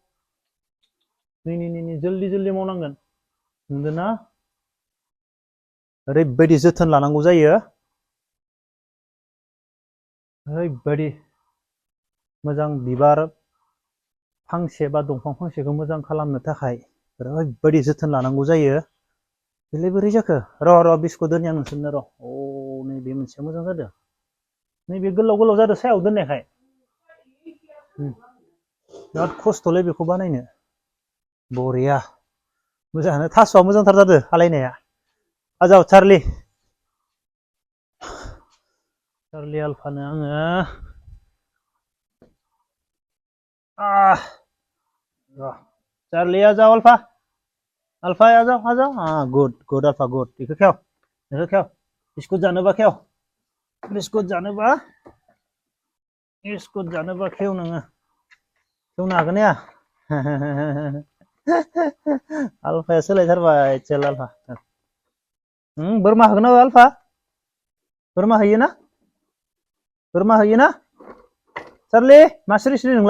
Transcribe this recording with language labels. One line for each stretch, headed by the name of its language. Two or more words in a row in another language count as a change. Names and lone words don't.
Bodo: नै जल्दि मावनांगोन नुदोंना ओरैबायदि जोथोन लानांगौ जायो ओरैबायदि मोजां बिबार फांसे बा दंफां फांसेखौ मोजां खालामनो थाखाय ओरैबायदि जोथोन लानांगौ जायो बेलाय बोरै जाखो र' बिस्कुट दोननि आं नोंसोरनो र' नैबे मोनसेया मोजां जादों नैबे गोलाव जादों सायाव दोननायखाय बिराद खस्थ'लै बेखौ बानायनो बरिया मोजाङानो थास'आ मोजांथार जादों आलायनाया आजाव चार्ली आल्फानो आङो
Hindi: चार्ली आ जाओ अल्फा आ जाओ हाँ गुड अल्फा गुड
Bodo: बेखौ खेव बिस्कुट जानोबा खेव बिस्कुट जानोबा खेव नोङो खेवनो हागोन ना अल्फाया सोलायथारबाय चल अल्फा बोरमा होगोन ना अल्फा बोरमा होयोना चार्ली मा सिरि नोंलाय